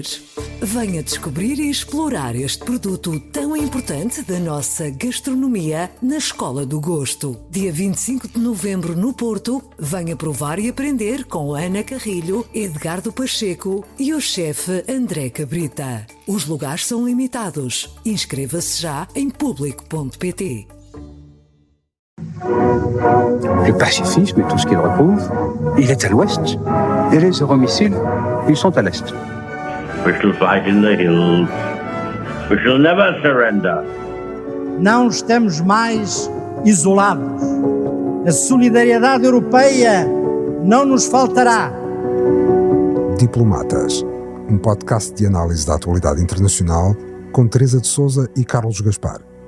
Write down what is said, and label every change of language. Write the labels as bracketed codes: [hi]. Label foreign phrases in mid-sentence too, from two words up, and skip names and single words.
[pt] Venha descobrir e explorar este produto tão importante da nossa gastronomia na Escola do Gosto. Dia 25 de novembro no Porto, venha provar e aprender com Ana Carrilho, Edgardo Pacheco e o chefe André Cabrita. Os lugares são limitados. Inscreva-se já em público.pt. [fr] Le pacifisme et tout ce qu'il repose, il est à l'ouest. Et les euromissiles, ils sont à l'est. [en] We shall fight in the hills. We shall never surrender. [pt] Não estamos mais isolados. A solidariedade europeia não nos faltará. Diplomatas, um podcast de análise da atualidade internacional com Teresa de Sousa e Carlos Gaspar.